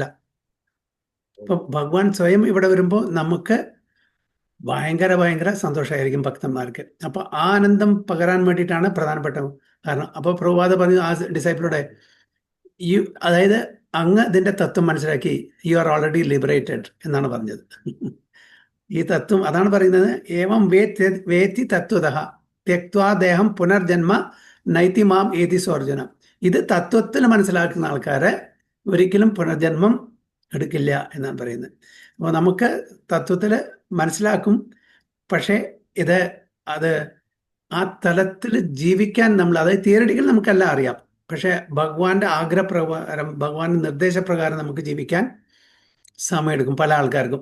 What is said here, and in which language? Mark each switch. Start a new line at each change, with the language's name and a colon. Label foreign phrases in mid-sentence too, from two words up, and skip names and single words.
Malayalam: ഇപ്പം ഭഗവാൻ സ്വയം ഇവിടെ വരുമ്പോൾ നമുക്ക് ഭയങ്കര സന്തോഷമായിരിക്കും ഭക്തന്മാർക്ക്. അപ്പോൾ ആ ആനന്ദം പകരാൻ വേണ്ടിയിട്ടാണ് പ്രധാനപ്പെട്ട കാരണം. അപ്പോൾ പ്രഭുപാദ പറഞ്ഞു ആ ഡിസൈപ്പിളോടെ, അതായത് അങ്ങ് ഇതിൻ്റെ തത്വം മനസ്സിലാക്കി,
English: you are already liberated
Malayalam: എന്നാണ് പറഞ്ഞത്. ഈ തത്വം അതാണ് പറയുന്നത്.
Sanskrit: एवं वेत्ति तत्वतः त्यक्त्वा देहं पुनर्जन्म नैति मां एति स्वर्जनं.
Malayalam: ഇത് തത്വത്തിൽ മനസ്സിലാക്കുന്ന ആൾക്കാരെ ഒരിക്കലും പുനർജന്മം എടുക്കില്ല എന്നാണ് പറയുന്നത്. അപ്പോൾ നമുക്ക് തത്വത്തിൽ മനസ്സിലാക്കും, പക്ഷേ അത് ആ തലത്തിൽ ജീവിക്കാൻ നമ്മൾ, അതായത് തിയറിറ്റിക്കൽ നമുക്കെല്ലാം അറിയാം, പക്ഷേ ഭഗവാന്റെ ആഗ്രഹപ്രകാരം ഭഗവാന്റെ നിർദ്ദേശപ്രകാരം നമുക്ക് ജീവിക്കാൻ സമയമെടുക്കും പല ആൾക്കാർക്കും.